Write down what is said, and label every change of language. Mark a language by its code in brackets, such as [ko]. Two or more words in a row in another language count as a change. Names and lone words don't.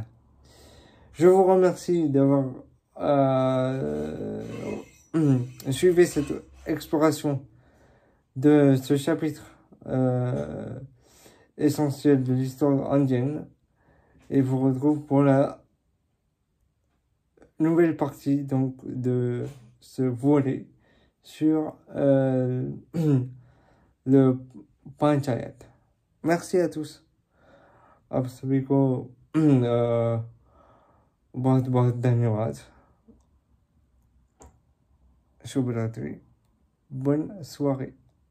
[fr] Je vous remercie d'avoir suivi cette exploration de ce chapitre essentiel de l'histoire indienne et vous retrouve pour la nouvelle partie donc de ce volet sur le Panchayat. Merci à tous. [hi] आप सभी को बहुत बहुत धन्यवाद. शुभ रात्रि. [fr] Bonne soirée.